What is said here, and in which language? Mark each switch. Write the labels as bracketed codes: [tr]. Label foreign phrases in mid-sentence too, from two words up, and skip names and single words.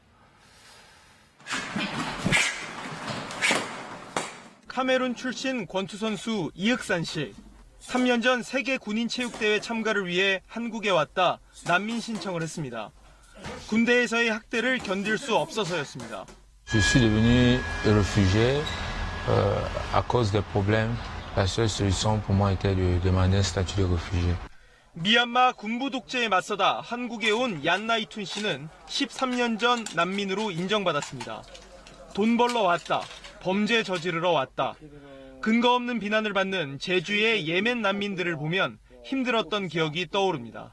[ko] 카메룬 출신 권투 선수 이흑산 씨. 3년 전 세계 군인 체육대회 참가를 위해 한국에 왔다 난민 신청을 했습니다. 군대에서의 학대를 견딜 수 없어서였습니다. [fr] Je suis devenu réfugié à cause des problèmes. La seule solution pour moi était de demander un statut de réfugié. [ko] 미얀마 군부 독재에 맞서다 한국에 온 얀나이툰 씨는 13년 전 난민으로 인정받았습니다. 돈 벌러 왔다, 범죄 저지르러 왔다. 근거 없는 비난을 받는 제주의 예멘 난민들을 보면 힘들었던 기억이 떠오릅니다.